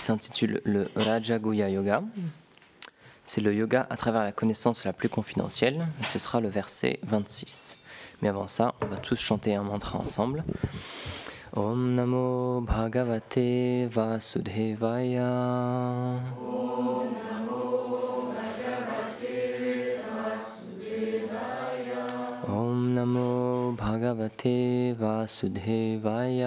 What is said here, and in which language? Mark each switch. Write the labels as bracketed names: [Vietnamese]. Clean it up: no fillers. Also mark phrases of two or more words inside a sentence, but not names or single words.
[French] s'intitule le Raja Guhya Yoga. C'est le yoga à travers la connaissance la plus confidentielle, et ce sera le verset 26. Mais avant ça, on va tous chanter un mantra ensemble. [Sanskrit] Om Namo Bhagavate Vasudevaya. Om Namo Bhagavate Vasudevaya. Om Namo Bhagavate Vasudevaya.